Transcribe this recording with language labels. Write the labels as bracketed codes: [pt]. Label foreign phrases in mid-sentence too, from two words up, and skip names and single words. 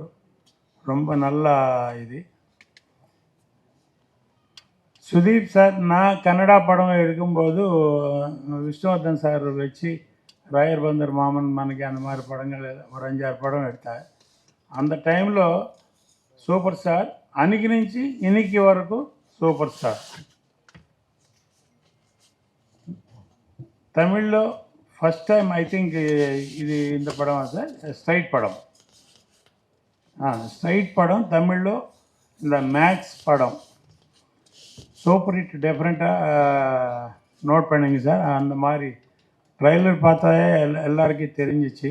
[ta] ரொம்ப நல்லா இது. சுதீப் சார், நான் கன்னடா படம் எடுக்கும்போது விஷ்ணுவர்தன் சார் வச்சு ராயர் பந்தர் மாமன் மனைக்கு அந்த மாதிரி படங்கள் ஒரு 5-6 படம் எடுத்தார். அந்த டைமில் [te] సూపర్ స్టార్ అనికి నుంచి ఇనికి వరకు సూపర్ స్టార్. [ta] తమిళ్లో [en] first time I think [ta] ఇది இந்த படம் சார் ஸ்ட்ரைட் படம். ஸ்ட்ரைட் படம் தமிழில் இந்த மேக்ஸ் படம் [en] super hit. [ta] டெஃபரெண்ட்டாக நோட் பண்ணுங்க சார். அந்த மாதிரி ட்ரைலர் பார்த்தாலே எல்லாருக்கும் தெரிஞ்சிச்சு.